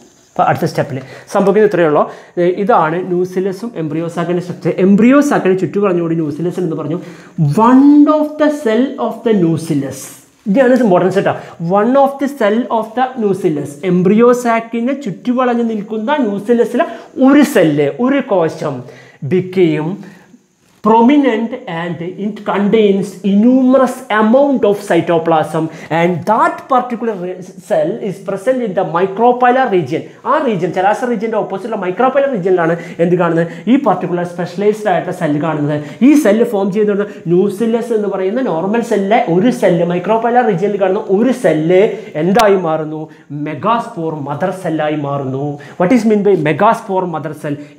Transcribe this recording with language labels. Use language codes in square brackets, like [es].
[ml] അപ്പോൾ അടുത്ത സ്റ്റെപ്പിൽ സംഭവിക്കുന്നത് ഇത്രയേ ഉള്ളൂ. ഇതാണ് ന്യൂസിലസും എംബ്രിയോസാക്കിൻ്റെ സ്ട്രക്ചർ. എംബ്രിയോസാക്കിന് ചുറ്റും പറഞ്ഞുകൊണ്ട് ന്യൂസിലസ് എന്ന് പറഞ്ഞു. [en] one of the cell of the nucellus, [ml] ഇതാണ് ഇമ്പോർട്ടൻസ് കേട്ടോ. [en] one of the cell of the nucellus, [ml] എംബ്രിയോസാക്കിനെ ചുറ്റുവളഞ്ഞ് നിൽക്കുന്ന ന്യൂസിലസിലെ ഒരു സെല്ല്, ഒരു കോശം [en] became prominent and it contains enormous amount of cytoplasm, and that particular cell is present in the micropylar region. [ml] ആ region ചരാസർ റീജിയൻ്റെ ഓപ്പോസിറ്റുള്ള മൈക്രോപൈലർ റീജിയനിലാണ് എന്ത് കാണുന്നത്? ഈ പർട്ടിക്കുലർ സ്പെഷ്യലൈസ്ഡ് ആയിട്ടുള്ള സെല്ല് കാണുന്നത്. ഈ സെല്ല് ഫോം ചെയ്തുകൊണ്ട് ന്യൂസിലസ് എന്ന് പറയുന്ന നോർമൽ സെല്ലിലെ ഒരു സെല്ല്, മൈക്രോപൈലർ റീജിയനിൽ കാണുന്ന ഒരു സെല്ല് എന്തായി മാറുന്നു? മെഗാസ്പോർ മദർ സെല്ലായി മാറുന്നു. [en] What is mean by megaspore mother cell?